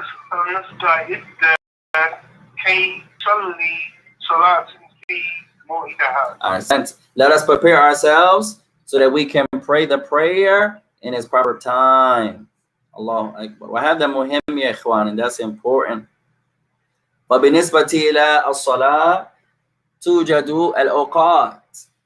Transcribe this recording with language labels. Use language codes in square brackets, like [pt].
[ar] فلنستعد كي نصلي صلاة في موعدها. [en] Let us prepare ourselves so that we can pray the prayer in its proper time. [ar] Allahu Akbar. وهذا مهم يا إخوان, [en] and that's important. [ar] وبالنسبة إلى الصلاة توجد الأوقات.